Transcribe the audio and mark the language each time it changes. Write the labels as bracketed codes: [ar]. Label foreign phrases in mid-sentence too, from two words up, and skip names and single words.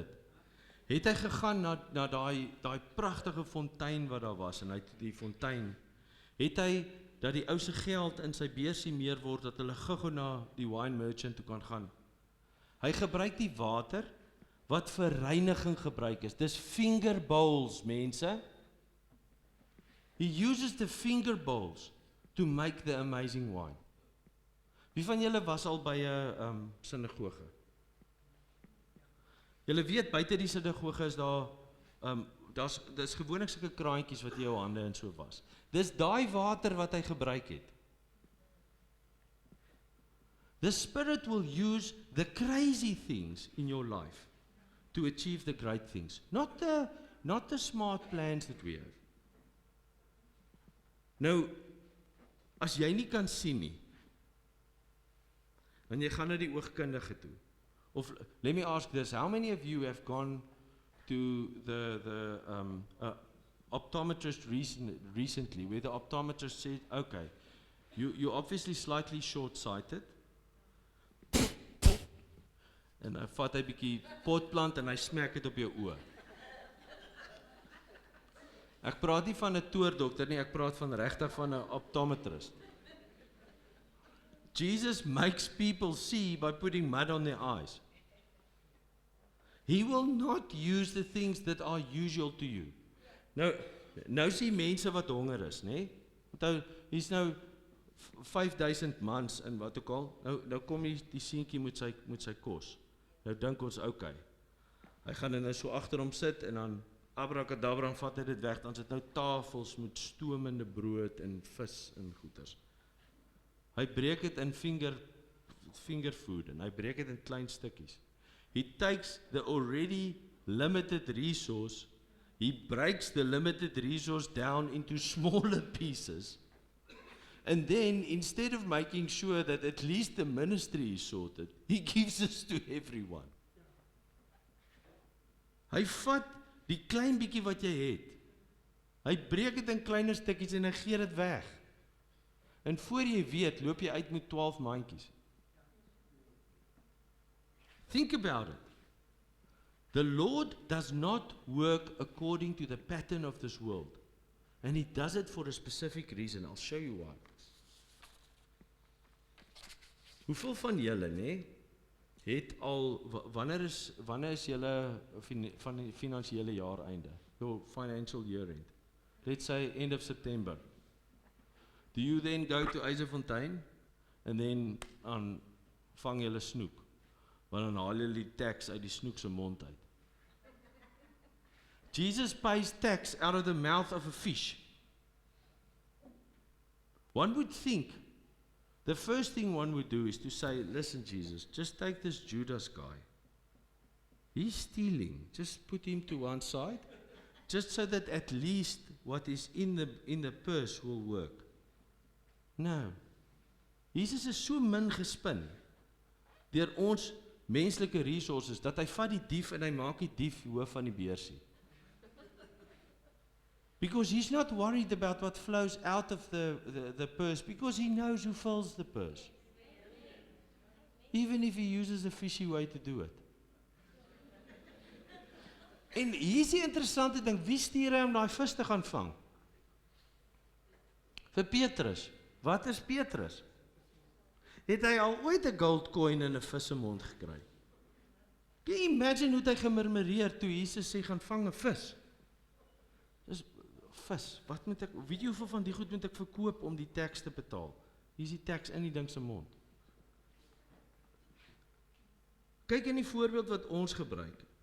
[af] Het hy gegaan na daai pragtige fontein wat daar was, en hy het die fontein, het hy dat die ou se geld in sy beursie meer word, dat hulle gou na die [en] wine merchant [af] toe kan gaan. Hy gebruik die water wat vir reiniging gebruik is. Dis [en] finger bowls, [af] mense. [en] He uses the finger bowls to make the amazing wine. [af] Wie van julle was al by 'n sinagoge? Julle weet, buite die sinagoge is daar, dis gewoonlik sulke kraantjies wat jy jou hande in so was. Dis daai water wat hy gebruik het. [en] The Spirit will use the crazy things in your life to achieve the great things. Not the smart plans that we have. [af] Nou, as jy nie kan sien nie, En jy gaan na die oogkundige toe. [en] Of let me ask this, how many of you have gone to the optometrist recently, where the optometrist said, okay, you're obviously slightly short-sighted, [af] en hy vat hy bietjie potplant en hy smaak dit op jou oë. Ek praat nie van 'n toordokter nie, ek praat van regtig van 'n optometrist. [en] Jesus makes people see by putting mud on their eyes. He will not use the things that are usual to you. [af] Nou sien mense wat honger is, nê? Want hier's nou 5000 mans in wat ook al. Nou kom die seentjie met sy kos. Nou dink ons, okay. Hy gaan nou so agter hom sit en dan abracadabra vat hy dit weg, dan sit nou tafels met stomende brood en vis en goeders. Hy breek dit in [en] finger food [af] en hy breek dit in klein stukkies. [en] He takes the already limited resource, he breaks the limited resource down into smaller pieces, and then instead of making sure that at least the ministry is sorted, he gives this to everyone. [af] Hy vat die klein bietjie wat jy het, hy breek dit in kleiner stukkies en hy gee dit weg. En voor jy weet, loop jy uit met 12 mandjies. [en] Think about it. The Lord does not work according to the pattern of this world. And He does it for a specific reason. I'll show you why. [af] Hoeveel van julle, het al, wanneer is julle van die finansiële jaar einde? [en] Your financial year end. Let's say end of September. Do you then go to Eiserfontein and then [af] vang julle snoek? Want dan haal julle die tax uit die snoek se mond uit. [en] Jesus pays tax out of the mouth of a fish. One would think, the first thing one would do is to say, listen Jesus, just take this Judas guy. He's stealing, just put him to one side, just so that at least what is in the purse will work. No. [af] Jesus is so min gespin deur ons menslike resources, dat hy vat die dief en hy maak die dief hoof van die beursie. [en] Because he's not worried about what flows out of the purse, because he knows who fills the purse. Even if he uses a fishy way to do it. [af] En hier is die interessante ding, wie stuur hy om daai vis te gaan vang? Vir Petrus. Wat is Petrus? Het hy al ooit 'n [en] gold coin [af] in 'n vis se mond gekry? [en] Can you imagine [af] hoe hy gemurmureer toe Jesus sê gaan vang 'n vis? Dis vis. Wat moet ek, weet jy hoeveel van die goed moet ek verkoop om die tax te betaal? Hier is die tax in die ding se mond. Kyk in die voorbeeld wat ons gebruik.